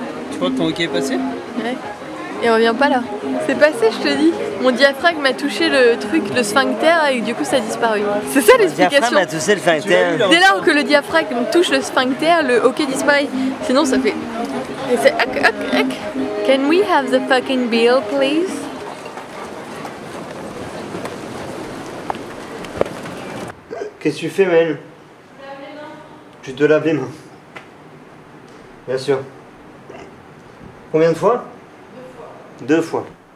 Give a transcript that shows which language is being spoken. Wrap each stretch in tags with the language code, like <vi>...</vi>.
<fr>Tu crois que ton hockey est passé? Ouais. Et on revient pas là. C'est passé, je te dis. Mon diaphragme a touché le truc, le sphincter, et du coup ça a disparu. C'est ça l'explication. Le diaphragme a touché le sphincter. Dès lors que le diaphragme touche le sphincter, le hockey disparaît. Sinon ça fait... Et c'est...</fr> <en>Can we have the fucking bill, please?</en> <fr>Qu'est-ce que tu fais, Maëlle? Tu te laves les mains. Bien sûr. Combien de fois? 2 fois.</fr>